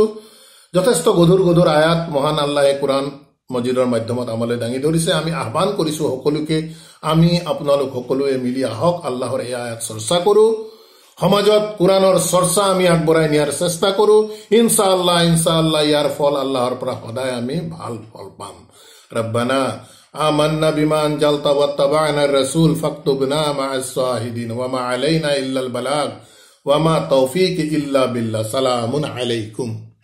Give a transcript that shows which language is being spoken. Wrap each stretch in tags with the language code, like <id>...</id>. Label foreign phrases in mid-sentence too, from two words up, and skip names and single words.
<as>যথেষ্ট গধুৰ আয়াত মহান আল্লাহে কোৰাণ মজিদৰ মাধ্যমত আমালৈ দাঙি ধৰিছে। আমি আহ্বান কৰিছো সকলোকে, আমি আপোনালোক সকলোৱে মিলি আহক আল্লাহৰ এই আয়াত চৰ্চা কৰো, সমাজত কোৰাণৰ চৰ্চা আমি আগবঢ়াই নিয়াৰ চেষ্টা কৰো। ইনশাআল্লাহ ইয়াৰ ফল আল্লাহৰ পৰা সদায় আমি ভাল ফল পাম।</as> <ar>ربنا آمنا بما أنزلت واتبعنا الرسول فاكتبنا مع الشاهدين وما علينا إلا البلاغ وما توفيقي إلا بالله. سلام عليكم.</ar>